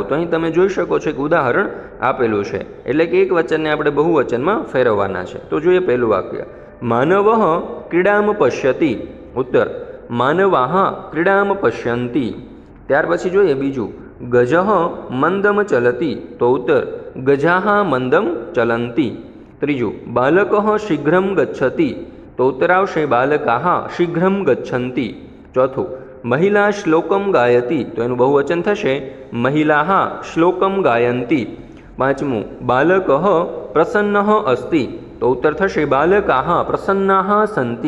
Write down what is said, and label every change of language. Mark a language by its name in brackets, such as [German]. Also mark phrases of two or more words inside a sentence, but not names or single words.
[Gujarati] તો અહીં તમે જોઈ શકો છો કે ઉદાહરણ આપેલું છે, એટલે કે એક વચનને આપણે બહુવચનમાં ફેરવવાના છે. તો જોઈએ પહેલું વાક્ય. [Sanskrit] मानवः क्रीडाम पश्यति. [Gujarati] ઉત્તર. [Sanskrit] मानवाः क्रीडाम पश्यन्ति. [Gujarati] ત્યાર પછી જોઈએ બીજું. [Sanskrit] गजः मंदम चलती, [Gujarati] તો ઉત્તર [Sanskrit] गजाः मंदम चलन्ति। त्रीजु बालकः शीघ्रं गच्छति [Gujarati] તો ઉત્તર આવશે [Sanskrit] बालकाः शीघ्रं गच्छन्ति। चौथुं महिला श्लोकं गायति [Gujarati] તો એનું બહુવચન થશે [Sanskrit] महिलाः श्लोकं गायन्ति। पांचमुं बालकः प्रसन्नः अस्ति [Gujarati] તો ઉત્તર થશે [Sanskrit] बालकाः प्रसन्नाः सन्ति।